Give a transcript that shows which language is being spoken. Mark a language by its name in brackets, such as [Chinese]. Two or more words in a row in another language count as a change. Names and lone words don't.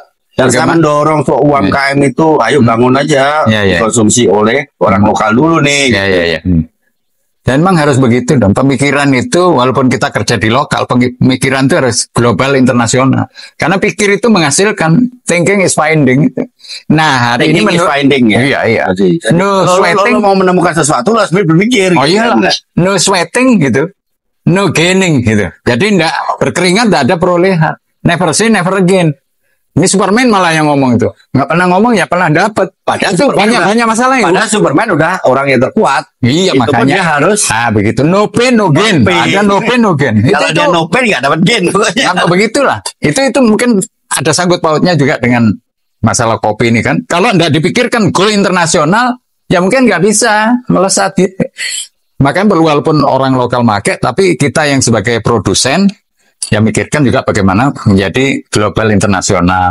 [Indonesian] Dan saya mendorong untuk UMKM itu, ayo bangun aja konsumsi oleh orang lokal dulu nih. Dan memang harus begitu dong. Pemikiran itu walaupun kita kerja di lokal, pemikiran itu harus global internasional. Karena pikir itu menghasilkan, [English] thinking is finding. [Indonesian] Nah, hari ini menurut finding ya. [English] Iya. No sweating. [Indonesian] Lo mau menemukan sesuatu lo harus berpikir. Oh iya. [English] No sweating gitu. No gaining gitu. [Indonesian] Jadi enggak berkeringat, enggak ada perolehan. [English] Never say, never again. [Indonesian] Ini Superman malah yang ngomong itu. Nggak pernah ngomong, ya pernah dapat. Padahal itu banyak masalah ya. Padahal Superman udah orang yang terkuat. Iya, itu makanya dia harus. Begitu. [English] No pain, no gain. Ada no pain, no gain. [Indonesian] Kalau dia [English] no pain, [Indonesian] nggak dapat gain. Begitulah. Itu mungkin ada sangkut pautnya juga dengan masalah kopi ini kan. Kalau nggak dipikirkan goal internasional, ya mungkin nggak bisa melesat. Makanya walaupun orang lokal make, tapi kita yang sebagai produsen, ya mikirkan juga bagaimana menjadi global internasional.